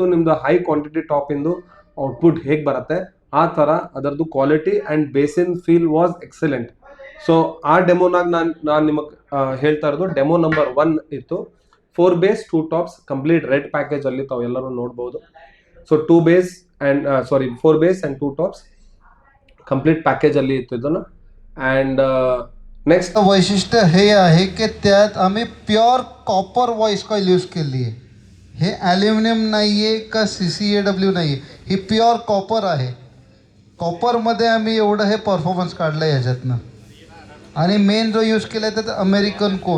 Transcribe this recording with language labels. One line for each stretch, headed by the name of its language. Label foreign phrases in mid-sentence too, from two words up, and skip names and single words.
Kannada: ನಿಮ್ದು
English: high quantity top
Kannada: ಇಂದು ಔಟ್ಪುಟ್ ಹೇಗೆ ಬರುತ್ತೆ ಆ ತರ ಅದರದ್ದು
English: quality and basin feel was excellent.
Kannada: ಸೊ ಆ ಡೆಮೋನಾಗ ನಾನು ನಿಮಗೆ ಹೇಳ್ತಾ ಇರೋದು
English: demo number 1
Kannada: ಇತ್ತು.
English: 4 base 2 tops complete red package
Kannada: ಅಲ್ಲಿ ತಾವು ಎಲ್ಲರೂ ನೋಡ್ಬೋದು. ಸೊ
English: 4 base and 2 tops complete package
Kannada: ಅಲ್ಲಿ ಇತ್ತು ಇದನ್ನು.
English: and next
Marathi: वैशिष्ट्य हे आहे की त्यात आम्ही
English: pure copper voice coil use
Marathi: केली आहे. हे ॲल्युमिनियम नाही आहे का CCAW नाही आहे, ही
English: pure copper
Marathi: आहे. कॉपरमध्ये आम्ही एवढं हे परफॉर्मन्स काढलं आहे ह्याच्यातनं. आणि मेन जो यूज केला आहे त्यात
English: American cone.